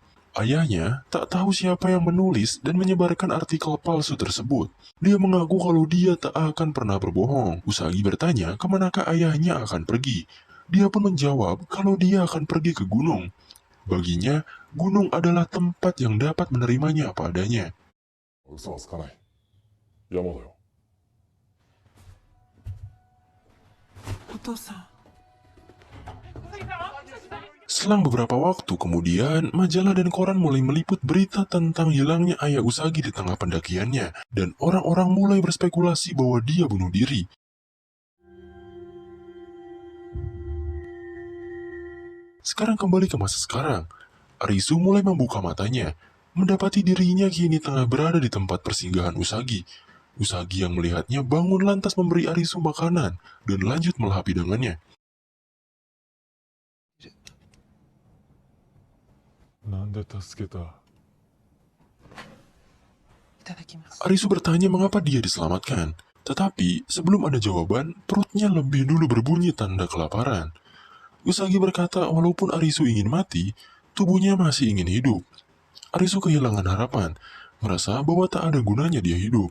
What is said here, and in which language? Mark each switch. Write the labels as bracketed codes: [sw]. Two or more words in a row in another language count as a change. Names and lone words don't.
[id] Ayahnya tak tahu siapa yang menulis dan menyebarkan artikel palsu tersebut. Dia mengaku kalau dia tak akan pernah berbohong. Usagi bertanya kemanakah ayahnya akan pergi. Dia pun menjawab kalau dia akan pergi ke gunung. Baginya, gunung adalah tempat yang dapat menerimanya apa adanya. [ja] 嘘はつかない。山だよ。お父さん。 [id] Selang beberapa waktu kemudian, majalah dan koran mulai meliput berita tentang hilangnya ayah Usagi di tengah pendakiannya, dan orang-orang mulai berspekulasi bahwa dia bunuh diri. Sekarang kembali ke masa sekarang, Arisu mulai membuka matanya, mendapati dirinya kini tengah berada di tempat persinggahan Usagi. Usagi yang melihatnya bangun lantas memberi Arisu makanan, dan lanjut melahap hidangannya. [ja] なんで助けた？いただきます。 [id] Arisu bertanya mengapa dia diselamatkan. Tetapi sebelum ada jawaban, perutnya lebih dulu berbunyi tanda kelaparan. Usagi berkata walaupun Arisu ingin mati, tubuhnya masih ingin hidup. Arisu kehilangan harapan, merasa bahwa tak ada gunanya dia hidup.